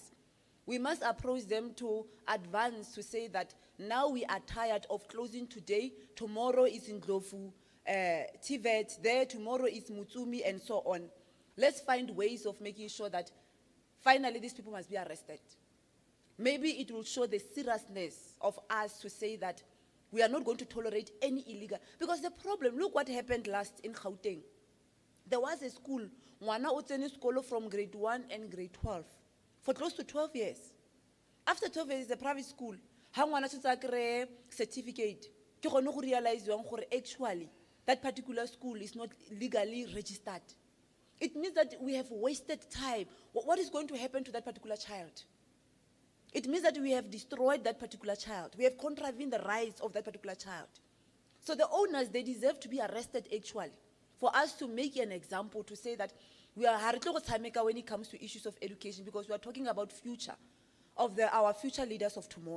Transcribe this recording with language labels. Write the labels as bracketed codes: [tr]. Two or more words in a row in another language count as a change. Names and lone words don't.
[en] We must approach them to advance, to say that now we are tired of closing today, tomorrow is in Ndlovu, TVET, there tomorrow is Motsumi, and so on. Let's find ways of making sure that finally these people must be arrested. Maybe it will show the seriousness of us to say that we are not going to tolerate any illegal. Because the problem, look what happened last in Gauteng. There was a school, [tn] ngwana o tsene sekolo [en] from grade 1 and grade 12, for close to 12 years. After 12 years, it's a private school. [tn] Ha ngwana tshotse a kry-e certificate, ke gone go realize yang gore [en] actually that particular school is not legally registered. It means that we have wasted time. What is going to happen to that particular child? It means that we have destroyed that particular child. We have contravened the rights of that particular child. So the owners, they deserve to be arrested actually, for us to make an example, to say that we are when it comes to issues of education, because we are talking about future of our future leaders of tomorrow.